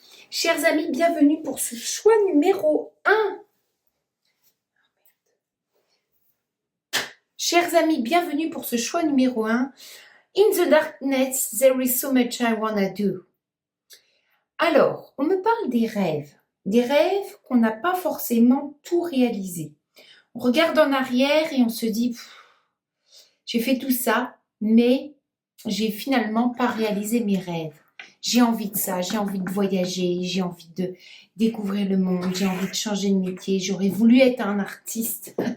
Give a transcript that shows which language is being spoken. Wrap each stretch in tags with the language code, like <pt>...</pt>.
<fr>Chers amis, bienvenue pour ce choix numéro 1. Chers amis, bienvenue pour ce choix numéro 1.</fr> <en>In the darkness, there is so much I wanna do.</en> <fr>Alors, on me parle des rêves qu'on n'a pas forcément tout réalisé. On regarde en arrière et on se dit, j'ai fait tout ça, mais j'ai finalement pas réalisé mes rêves. J'ai envie de ça, j'ai envie de voyager, j'ai envie de découvrir le monde, j'ai envie de changer de métier, j'aurais voulu être un artiste.</fr>